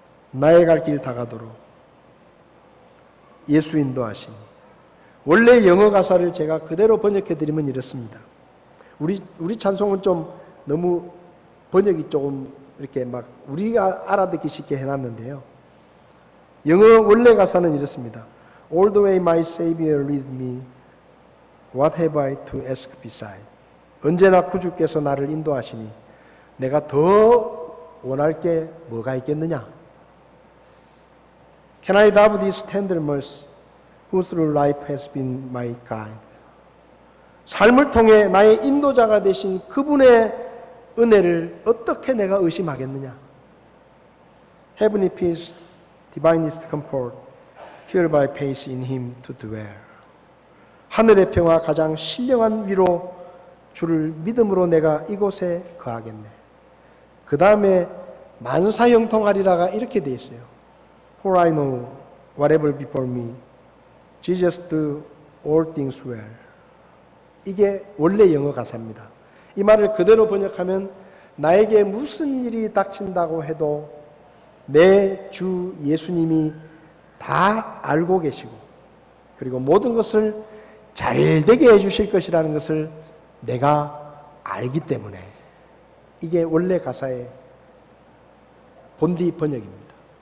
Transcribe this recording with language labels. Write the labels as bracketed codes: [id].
[ko] 나의 갈 길 다가도록 예수 인도하시니. 원래 영어 가사를 제가 그대로 번역해드리면 이렇습니다. 우리 찬송은 좀 너무 번역이 조금 이렇게 막 우리가 알아듣기 쉽게 해놨는데요. 영어 원래 가사는 이렇습니다. [en] All the way my Savior lead me, what have I to ask beside? [ko] 언제나 구주께서 나를 인도하시니 내가 더 원할 게 뭐가 있겠느냐? [en] Can I doubt this tender mercy, who through life has been my guide? [ko] 삶을 통해 나의 인도자가 되신 그분의 은혜를 어떻게 내가 의심하겠느냐? [en] Heavenly peace, divinest comfort, hereby pace in him to dwell. [ko] 하늘의 평화 가장 신령한 위로 주를 믿음으로 내가 이곳에 거하겠네. 그 다음에 만사형통하리라가 이렇게 돼 있어요. [en] For I know whatever before me, Jesus do all things well. [ko] 이게 원래 영어 가사입니다. 이 말을 그대로 번역하면 나에게 무슨 일이 닥친다고 해도 내 주 예수님이 다 알고 계시고 그리고 모든 것을 잘 되게 해주실 것이라는 것을 내가 알기 때문에 이게 원래 가사의 본디 번역입니다.